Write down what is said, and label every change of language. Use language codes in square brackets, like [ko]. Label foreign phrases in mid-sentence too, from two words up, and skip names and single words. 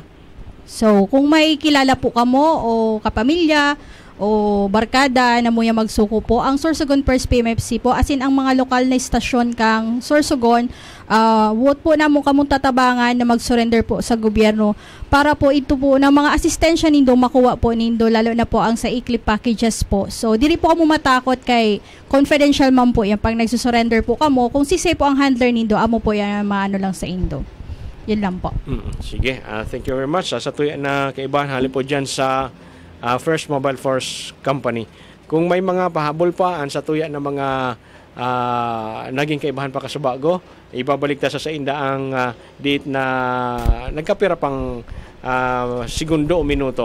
[bik] So, kung may kilala po kamo o kapamilya, o barkada na muya magsuko po ang Sorsogon First PMFC po asin ang mga lokal na istasyon kang Sorsogon, wot po na mo kamong tatabangan na mag-surrender po sa gobyerno para po ito po na mga asistensya nindo makuha po nindo lalo na po ang sa ICLIP packages po. So diri po kamo matakot kay confidential man po yan pag nagsusurrender po kamo kung sisay po ang handler nindo amo po yan maano lang sa indo. Yan lang po. Sige, [en] thank you very much. [bik] Sa tuya na kaibahan hali po dyan sa First Mobile Force Company. Kung may mga pahabol pa sa tuya ng mga naging kaibahan pa kasubago, ibabalik ta sa inda ang date na nagkapira pang segundo o minuto.